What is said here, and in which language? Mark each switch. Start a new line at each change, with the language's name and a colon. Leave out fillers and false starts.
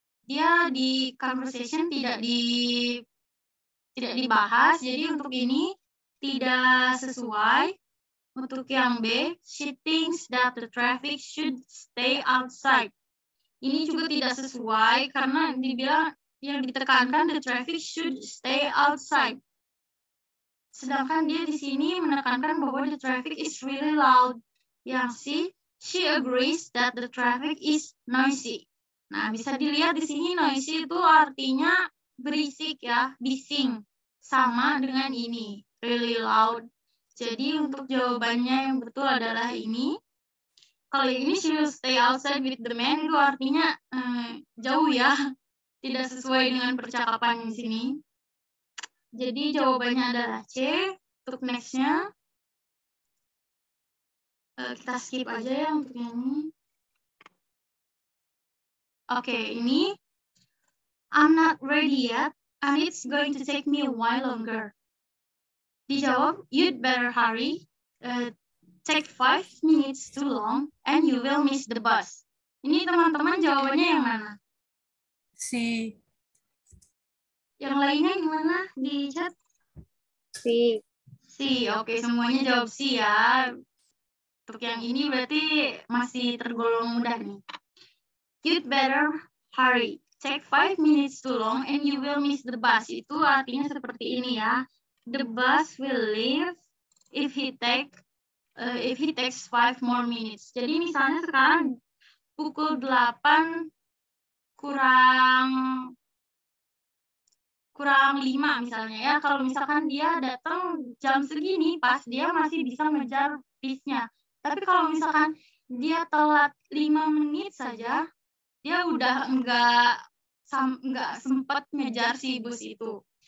Indonesian: Dia di conversation tidak dibahas, jadi untuk ini tidak sesuai. Untuk yang B,
English: she thinks that the traffic should stay outside.
Indonesian: Ini juga tidak sesuai karena dibilang yang ditekankan
English: the traffic should stay outside.
Indonesian: Sedangkan dia di sini menekankan bahwa
English: the traffic is really loud.
Indonesian: Yang C,
English: she agrees that the traffic is noisy.
Indonesian: Nah, bisa dilihat di sini noisy itu artinya berisik ya, bising. Sama dengan ini,
English: really loud.
Indonesian: Jadi untuk jawabannya yang betul adalah ini. Kalau ini
English: she will stay outside with the man
Indonesian: itu artinya jauh ya, tidak sesuai dengan percakapan di sini. Jadi jawabannya adalah C. Untuk next-nya, kita skip aja ya untuk yang ini. Oke, ini
English: I'm not ready yet, and it's going to take me a while longer.
Indonesian: Dijawab,
English: you'd better hurry. Take 5 minutes too long, and you will miss the bus.
Indonesian: Ini teman-teman jawabannya yang mana? Si. Yang lainnya gimana di chat? C. C, oke, semuanya jawab C ya. Untuk yang ini berarti masih tergolong mudah nih.
English: You'd better hurry. Take 5 minutes too long and you will miss the bus.
Indonesian: Itu artinya seperti ini ya.
English: The bus will leave if he takes 5 more minutes.
Indonesian: Jadi misalnya sekarang pukul 8 kurang 5 misalnya ya. Kalau misalkan dia datang jam segini, pas dia masih bisa ngejar bisnya. Tapi kalau misalkan dia telat 5 menit saja, dia udah enggak sempat ngejar si bus itu.